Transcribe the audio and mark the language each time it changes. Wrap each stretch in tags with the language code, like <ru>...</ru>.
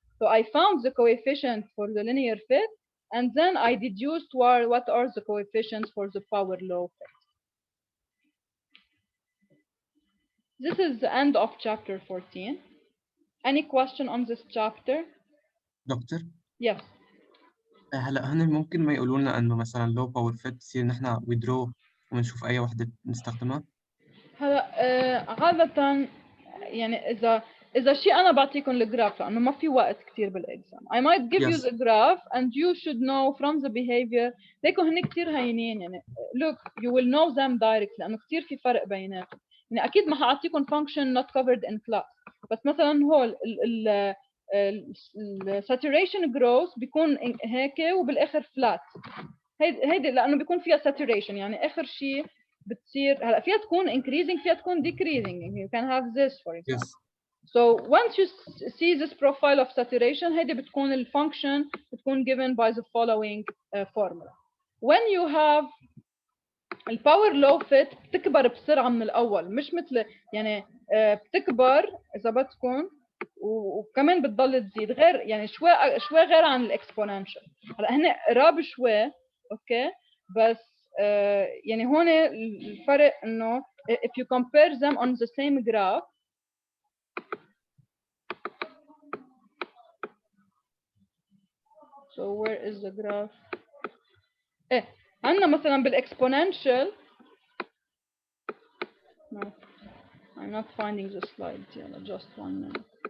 <en>So I found the coefficient for the linear fit, and then I deduced what are the coefficients for the power law fit. This is the end of chapter 14. Any question on this chapter?</en> <ar>دكتور</ar> <en>Yes.</en> <ar>هلا هن ممكن ما يقولوا لنا انه مثلا لو باور فيت بصير نحن ويدرو ونشوف اي وحده نستخدمها. هلا عادة يعني إذا شيء أنا بعطيكم الجراف لأنه ما في وقت كتير بالإكزام.</ar> <en>I might give you Yes. the graph and you should know from the behavior.</en> <ar>ليكو هن كتير هينين يعني.</ar> <en>Look, you will know them directly</en> <ar>لأنه كتير في فرق بيناتهم. يعني أكيد ما حأعطيكم</ar> <en>function not covered in class.</en> <ar>بس مثلا هول ال saturation growth بيكون هيك وبالآخر flat. هيدي لأنه بيكون فيها saturation يعني آخر شيء بتصير هلا فيها تكون increasing فيها تكون decreasing.</ar> <en>You can have this for example. Yes. So once you see this profile of saturation,</en> <ar>هيدي بتكون الفانكشن بتكون</ar> <en>given by the following formula. When you have</en> <ar>الباور لو فيت بتكبر بسرعة من الأول، مش مثل يعني بتكبر إذا بدكم وكمان بتضل تزيد، غير يعني شوي غير عن الاكسبوننشال. هلا هن قراب شوي اوكي، بس يعني هون الفرق انه</ar> <en>if you compare them on the same graph so where is the graph؟</en> <ar>عندنا مثلا بالاكسبوننشال</ar> <en>no I'm not finding the slide يلا just one minute.</en>